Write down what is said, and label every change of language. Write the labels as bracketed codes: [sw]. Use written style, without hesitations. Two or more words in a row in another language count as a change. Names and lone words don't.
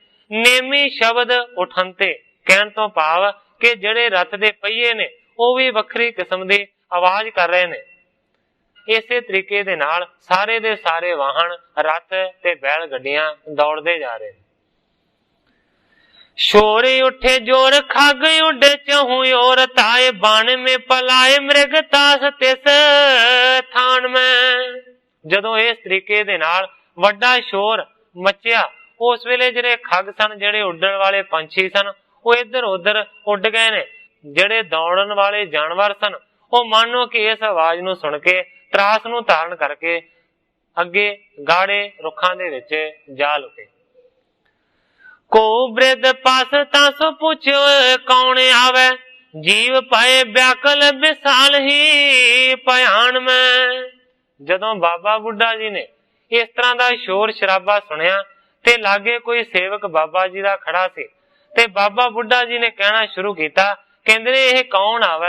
[pa] ਨੇਮੀ ਸ਼ਬਦ ਉਠਨਤੇ, ਕਹਿਣ ਤੋਂ ਭਾਵ ਕਿ ਜਿਹੜੇ ਰਥ ਦੇ ਪਹੀਏ ਨੇ ਉਹ ਵੀ ਵੱਖਰੀ ਕਿਸਮ ਦੀ ਆਵਾਜ਼ ਕਰ ਰਹੇ ਨੇ। ਇਸੇ ਤਰੀਕੇ ਦੇ ਨਾਲ ਸਾਰੇ ਦੇ ਸਾਰੇ ਵਾਹਨ ਰਥ ਤੇ ਬੈਲ ਗੱਡੀਆਂ ਦੌੜਦੇ ਜਾ ਰਹੇ। [bra] शोर उठे जोर खग उडे चहु और ताए, बाण में पलाए मृग तास तिस थान में। [pa] ਜਦੋਂ ਇਸ ਤਰੀਕੇ ਦੇ ਨਾਲ ਵੱਡਾ ਸ਼ੋਰ ਮਚਿਆ, ਉਸ ਵੇਲੇ ਜਿਹੜੇ ਖਗ ਸਨ, ਜਿਹੜੇ ਉੱਡਣ ਵਾਲੇ ਪੰਛੀ ਸਨ, ਉਹ ਇਧਰ ਉਧਰ ਉੱਡ ਗਏ ਨੇ। ਜਿਹੜੇ ਦੌੜਨ ਵਾਲੇ ਜਾਨਵਰ ਸਨ, ਉਹ ਮਾਨੋ ਕਿ ਇਸ ਆਵਾਜ਼ ਨੂੰ ਸੁਣ ਕੇ ਤ੍ਰਾਸ ਨੂੰ ਧਾਰਨ ਕਰਕੇ ਅੱਗੇ ਗਾੜ੍ਹੇ ਰੁੱਖਾਂ ਦੇ ਵਿਚ ਜਾ ਲੁਕੇ। [bra] को बृध पास तासो पूछो कौन आवे, जीव पाए व्याकुल विशाल ही भयान में। [pa] ਜਦੋਂ ਬਾਬਾ ਬੁੱਢਾ ਜੀ ਨੇ ਇਸ ਤਰ੍ਹਾਂ ਕਾ ਸ਼ੋਰ ਸ਼ਰਾਬਾ ਸੁਣਿਆ ਤੇ ਲਾਗੇ ਕੋਈ ਸੇਵਕ ਬਾਬਾ ਜੀ ਕਾ ਖੜ੍ਹਾ ਸੀ, ਤੇ ਬਾਬਾ ਬੁੱਢਾ ਜੀ ਨੇ ਕਹਿਣਾ ਸ਼ੁਰੂ ਕੀਆ, ਕਹਿੰਦੇ ਨੇ ਯਹ ਕੌਣ ਆਵੇ।